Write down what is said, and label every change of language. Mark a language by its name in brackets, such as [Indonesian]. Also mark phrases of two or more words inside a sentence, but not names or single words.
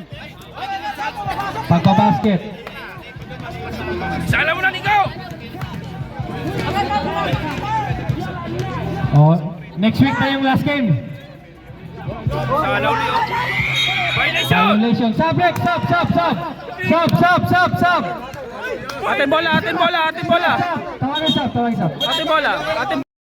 [Filipino] Pagpabasket. Sala mo na, Nico. O, next week na yung last game. Sala ulit. Violation. Violation. Sub, Rex. Sub, sub, sub. Sub, sub, sub, sub. Atin bola, atin bola, atin bola. Tawagin sub, tawagin sub. Atin bola, atin